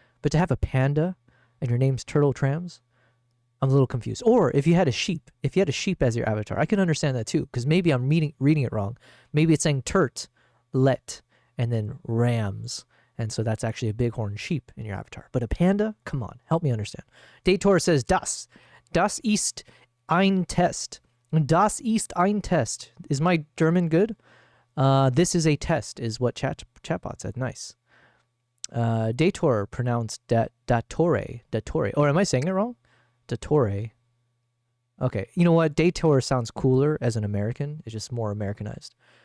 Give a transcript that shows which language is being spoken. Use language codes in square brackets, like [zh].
[en] But to have a panda and your name's Turtle Trams, I'm a little confused. Or if you had a sheep as your avatar, I can understand that too, because maybe I'm reading it wrong. Maybe it's saying turt, let, and then rams. And so that's actually a bighorn sheep in your avatar. But a panda? Come on, help me understand. Daytor says, [de] Das ist ein Test. Das ist ein Test. [en] Is my German good? This is a test, is what chatbot said. Nice. Daytor pronounced datore. Or am I saying it wrong? Datore. Okay, you know what? Daytor sounds cooler as an American. It's just more Americanized.